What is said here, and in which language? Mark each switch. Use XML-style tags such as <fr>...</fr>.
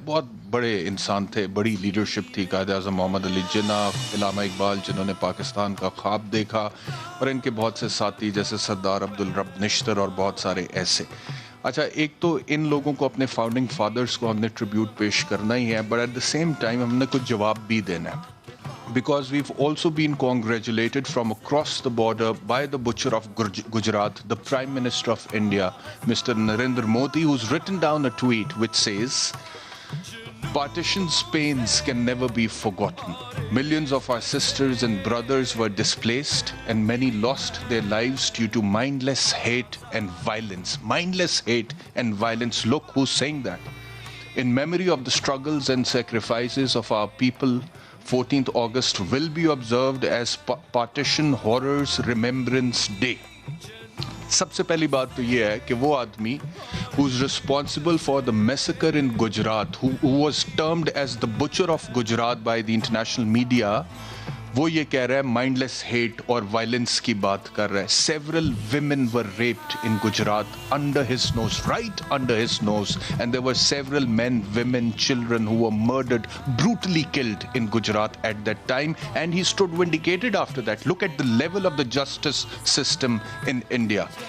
<hi>बहुत बड़े इंसान थे, बड़ी लीडरशिप थी कायद आज़म मोहम्मद अली जिन्ना, इलामा इकबाल, जिन्होंने पाकिस्तान का ख्वाब देखा, और इनके बहुत से साथी जैसे सरदार अब्दुल रब निश्तर और बहुत सारे ऐसे। अच्छा, एक तो इन लोगों को, अपने फाउंडिंग फादर्स को हमने ट्रिब्यूट पेश करना ही है,</hi> <en>but at the same time</en> <hi>हमने कुछ जवाब भी देना है।</hi> <en>Because we've also been congratulated from across the border by the butcher of Gujarat, the Prime Minister of India, Mr. Narendra Modi, who's written down a tweet which says, "Partition's pains can never be forgotten. Millions of our sisters and brothers were displaced and many lost their lives due to mindless hate and violence." Mindless hate and violence. Look who's saying that. In memory of the struggles and sacrifices of our people, 14th August will be observed as Partition Horrors Remembrance Day.</en> <hi>सबसे पहली बात तो ये है कि वो आदमी</hi> <en>who's responsible for the massacre in Gujarat, who was termed as the butcher of Gujarat by the international media,</en> <hi>वो ये कह रहा है माइंडलेस हेट और वायलेंस की बात कर रहा है।</hi> <en>Several women were raped in Gujarat under his nose, right under his nose, and there were several men, women, children who were murdered, brutally killed in Gujarat at that time, and he stood vindicated after that. Look at the level of the justice system in India.</en>